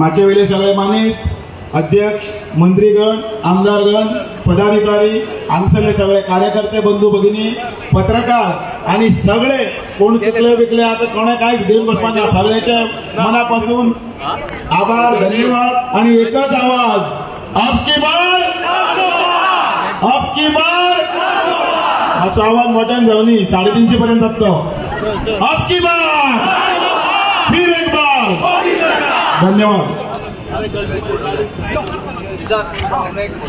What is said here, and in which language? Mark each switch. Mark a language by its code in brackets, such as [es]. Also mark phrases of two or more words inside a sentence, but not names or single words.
[kok] मागचे वेळे सगळे मानेस्त अध्यक्ष मंत्रीगण आमदारगण पदाधिकारी हांगसरले सगळे कार्यकर्ते बंधू भगिनी पत्रकार आणि सगळे कोण चुकले बिकले आता कोणा कांयच घेऊन बसपाना सगळ्याच्या मनापासून आभार धन्यवाद आणि एकच आवाज [hi] अब की बार [kok] असो आवाज मोठ्यान जावनी 350 पर्यंत जातो। [hi] अब की बार फिर एक बार धन्यवाद।